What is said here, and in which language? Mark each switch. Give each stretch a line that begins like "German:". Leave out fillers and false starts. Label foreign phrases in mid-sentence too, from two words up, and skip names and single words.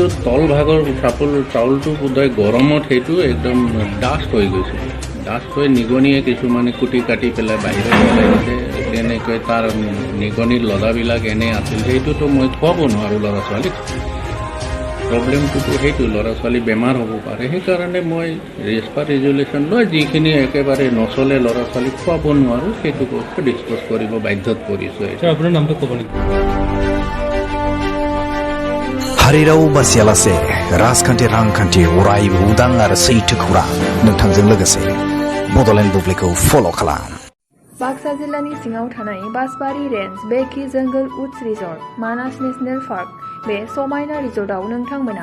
Assamese: তল ভাগৰ চাউলটো বোধহয় গৰমত সেইটো একদম ডাষ্ট হৈ গৈছিল ডাষ্ট হৈ নিগনিয়ে কিছুমানে কুটি কাটি পেলাই বাহিৰত ওলাই দিছে তেনেকৈ তাৰ নিগনিৰ লদাবিলাক এনে আছিল সেইটোতো মই খুৱাব নোৱাৰোঁ ল'ৰা ছোৱালীক প্ৰব্লেমটোতো সেইটো ল'ৰা ছোৱালী বেমাৰ হ'ব পাৰে সেইকাৰণে মই ৰেজপাৰ ৰেজুলেশ্যন লৈ যিখিনি একেবাৰে নচলে ল'ৰা ছোৱালীক খুৱাব নোৱাৰোঁ সেইটো বস্তু ডিছপ'জ কৰিব বাধ্যত পৰিছোঁ ছাৰ আপোনাৰ নামটো ক'ব নেকি
Bodo: हारिराव बासियालासे राजखान्थि रांखान्थि अरायबो उदां आरो सैथो खौरां नोंथांजों लोगोसे बड'लेण्ड बुब्लिखौ फल' खालाम बाक्सा जिल्लानि सिङाव थानाय बासबारि रेन्ज बेकि जंगल उड्स रिजर्ट मानास नेशनेल पार्क बे समायना रिजर्टआव नोंथांमोना